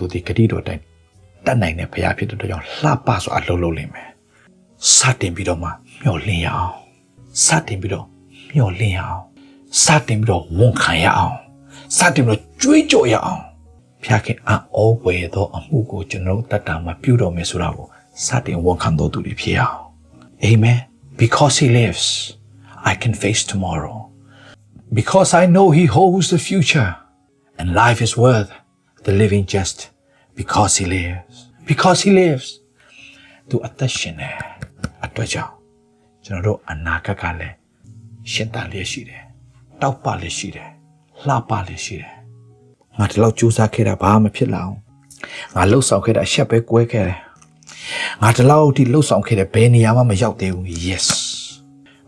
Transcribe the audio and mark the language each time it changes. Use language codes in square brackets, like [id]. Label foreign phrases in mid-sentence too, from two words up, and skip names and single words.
[my] သည်ဂတိတော်တိုင်းတတ်နိုင်တဲ့ဘုရားဖြစ်တဲ့အတွက်ကြောင့်လှပစွာအလုပ်လုပ်လိမ့်မယ်စတင်ပြီးတော့မှမျှော်လင့်ရ အောင်စတင်ပြီးတော့မျှော်လင့်ရအောင်စတင်ပြီးတော့ဝန်ခံရအောင်စတင်ပြီးတော့ကြွေးကြော်ရအောင်ဘုရားခင်အောဝယ်သောအမှုကိုကျွန်တော်တတ်တာမှာပြုတော်မယ်ဆိုတာကိုစတင်ဝန်ခံတော်သူတွေဖြစ်အောင် [en] Amen because he lives I can face tomorrow because I know he holds the future and life is worth the living just because he [my] lives သူအသက်ရှင်နေအတွက်ကြောင့်ကျွန်တော်တို့အနာဂတ်ကလည်းရှင်သန်လျက်ရှိတယ်တောက်ပလျက်ရှိတယ်လှပလျက်ရှိတယ်ငါဒီလောက်ကြိုးစားခဲ့တာဘာ မှဖြစ်လာအောင်ငါလှုပ်ဆောင်ခဲ့တာအရှက်ပဲကွဲခဲ့တယ်ငါဒီလောက်ထိလှုပ်ဆောင်ခဲ့တယ်ဘယ်နေရာမှမရောက်သေးဘူး yes ဘာ